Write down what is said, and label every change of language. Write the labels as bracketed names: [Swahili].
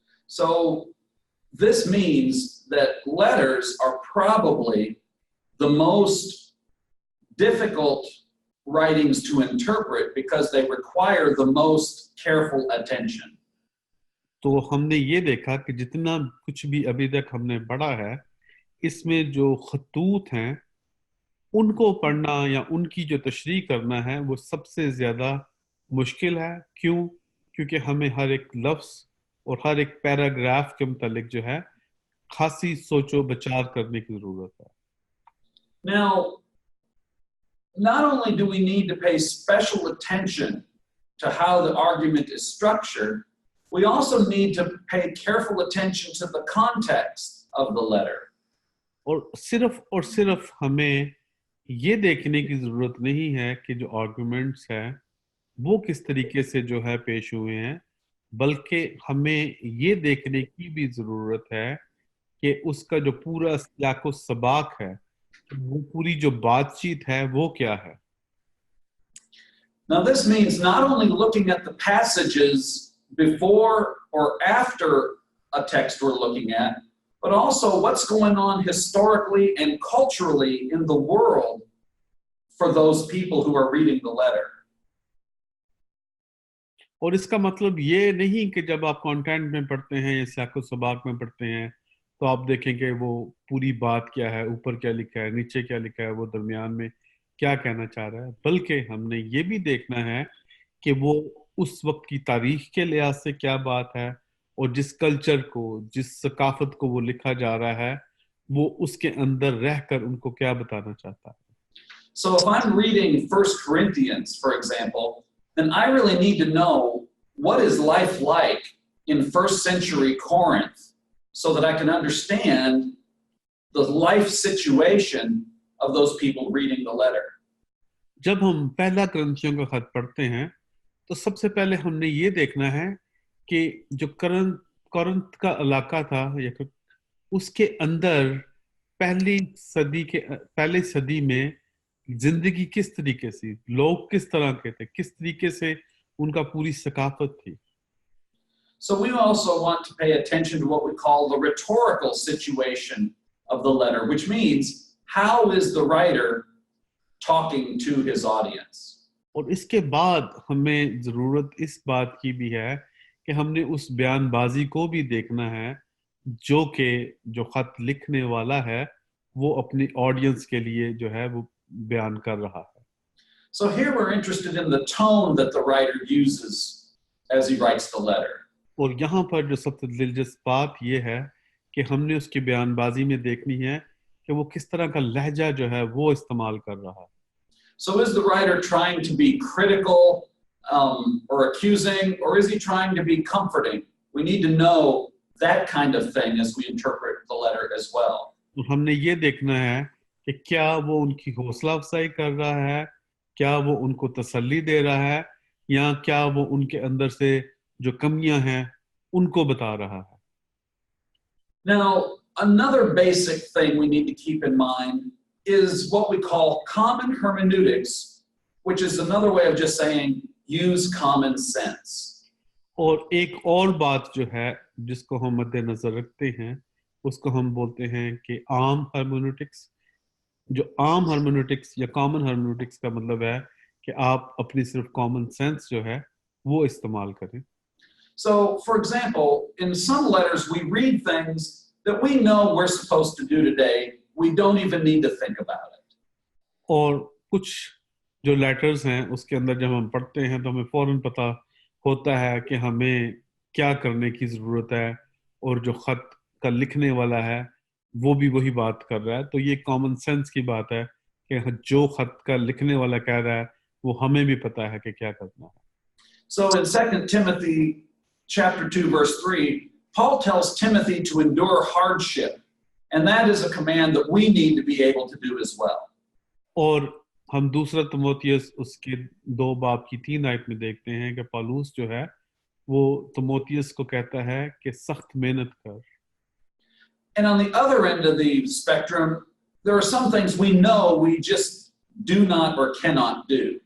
[English] So this means that letters are probably the most difficult writings to interpret because they require the most careful attention. [Hindi] तो हमने ये देखा कि जितना कुछ भी अभी तक हमने पढ़ा है इसमें जो खतूत हैं उनको पढ़ना या उनकी जो तशरीह करना है वो सबसे ज़्यादा मुश्किल है. क्यों? क्योंकि हमें हर एक लफ्ज़ और हर एक पैराग्राफ के मुतालिक जो है खासी सोचो विचार करने की ज़रूरत है. [English] Now, not only do we need to pay special attention to how the argument is structured, we also need to pay careful attention to the context of the letter. [Hindi] और सिर्फ हमें ये देखने की ज़रूरत नहीं है कि जो आर्गुमेंट्स हैं वो किस तरीके से जो है पेश हुए हैं, बल्कि हमें ये देखने की भी जरूरत है कि उसका जो पूरा सियाको सबाक है, वो पूरी जो बातचीत है वो क्या है। [English] Now, this means not only looking at the passages before or after a text we're looking at, but also what's going on historically and culturally in the world for those people who are reading the letter. [Hindi] और इसका मतलब ये नहीं कि जब आप content में पढ़ते हैं या सियाको सबाक में पढ़ते हैं तो आप देखेंगे वो पूरी बात क्या है, ऊपर क्या लिखा है, नीचे क्या लिखा है, वो दरमियान में क्या कहना चाह रहा है, बल्कि हमने ये भी देखना है कि वो उस वक्त की तारीख के लिहाज से क्या बात है और जिस कल्चर को, जिस सकाफत को वो लिखा जा रहा है, वो उसके अंदर रहकर उनको क्या बताना चाहता है। [English] So if I'm reading 1 Corinthians, for example, then I really need to know what is life like in first century Corinth so that I can understand the life situation of those people reading the letter. [Hindi] जब हम पहला करंथियों का खत पढ़ते हैं तो सबसे पहले हमने ये देखना है कि जो करंथ का इलाका था या उसके अंदर पहली सदी में जिंदगी किस तरीके से, लोग किस तरह के थे, किस तरीके से उनका पूरी सकाफत थी। [English] So we also want to pay attention to what we call the rhetorical situation of the letter, which means how is the writer talking to his audience? [Hindi] और इसके बाद हमें जरूरत इस बात की भी है कि हमने उस बयानबाजी को भी देखना है जो कि जो खत लिखने वाला है वो अपनी ऑडियंस के लिए जो है वो बयान कर रहा है। [English] So here we're interested in the tone that the writer uses as he writes the letter. [Hindi] और यहाँ पर जो सबसे दिलचस्प बात ये है कि हमने उसकी बयानबाजी में देखनी है कि वो किस तरह का लहजा जो है वो इस्तेमाल कर रहा है। [English] So is the writer trying to be critical or accusing, or is he trying to be comforting? We need to know that kind of thing as we interpret the letter as well. [Hindi] तो हमने ये देखना है कि क्या वो उनकी हौसला अफजाई कर रहा है, क्या वो उनको तसल्ली दे रहा है, या क्या वो उनके अंदर से जो कमियां हैं उनको बता रहा है। [English] Now, another basic thing we need to keep in mind is what we call common hermeneutics, which is another way of just saying use common sense. [Hindi] और एक और बात जो है जिसको हम मद्देनजर रखते हैं उसको हम बोलते हैं कि आम hermeneutics। जो आम hermeneutics या कॉमन hermeneutics का मतलब है कि आप अपनी सिर्फ कॉमन सेंस जो है वो इस्तेमाल करें। [English] So, for example, in some letters we read things that we know we're supposed to do today. We don't even need to think about it. [Hindi] और कुछ जो लेटर्स हैं उसके अंदर जब हम पढ़ते हैं तो हमें फौरन पता होता है कि हमें क्या करने की ज़रूरत है और जो ख़त का लिखने वाला है वो भी वही बात कर रहा है। तो ये कॉमन सेंस की बात है कि जो ख़त का लिखने वाला कह रहा है वो हमें भी पता है कि क्या करना है। [English] So in 2 Timothy chapter 2 verse 3, Paul tells Timothy to endure hardship, and that is a command that we need to be able to do as well. [Hindi] और हम दूसरा तिमोथियस उसके 2 बाब की 3 आयत में देखते हैं कि पौलुस जो है वो तिमोथियस को कहता है कि सख्त मेहनत कर। [English] And on the other end of the spectrum, there are some things we know we just do not or cannot do.